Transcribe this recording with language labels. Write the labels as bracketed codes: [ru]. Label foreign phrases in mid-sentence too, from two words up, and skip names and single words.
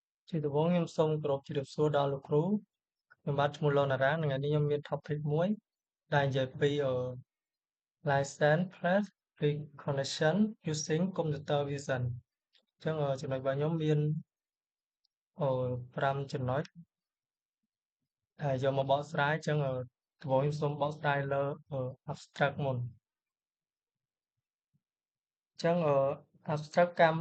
[km] ជាដំបូងខ្ញុំសូមគោរពជម្រាបសួរដល់លោកគ្រូខ្ញុំបាទឈ្មោះលនតារាថ្ងៃនេះខ្ញុំមាន topic មួយដែលនិយាយពី [en] license plate recognition using computer vision [km] អញ្ចឹងចំណុចរបស់ខ្ញុំមាន5ចំណុចដែលយកមកបកស្រាយអញ្ចឹងដំបូងខ្ញុំសូមបកស្រាយលើabstract មុនអញ្ចឹងabstract